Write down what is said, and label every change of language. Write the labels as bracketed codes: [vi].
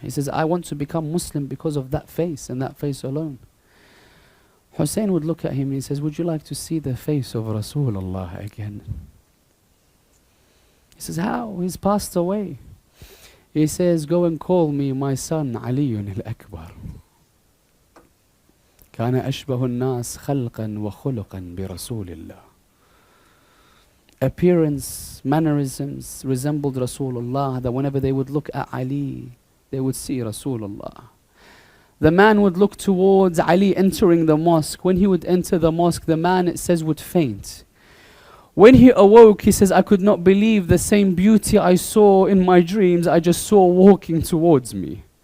[en] He says, I want to become Muslim because of that face and that face alone. Hussain would look at him and he says, would you like to see the face of Rasulullah again? He says, how? He's passed away. He says, go and call me my son Ali al-Akbar. [ar] كان أشبه الناس خلقا وخلقا برسول الله. [en] Appearance, mannerisms resembled Rasulullah, that whenever they would look at Ali, they would see Rasulullah. The man would look towards Ali entering the mosque. When he would enter the mosque, the man, it says, would faint. When he awoke, he says, I could not believe the same beauty I saw in my dreams, I just saw walking towards me.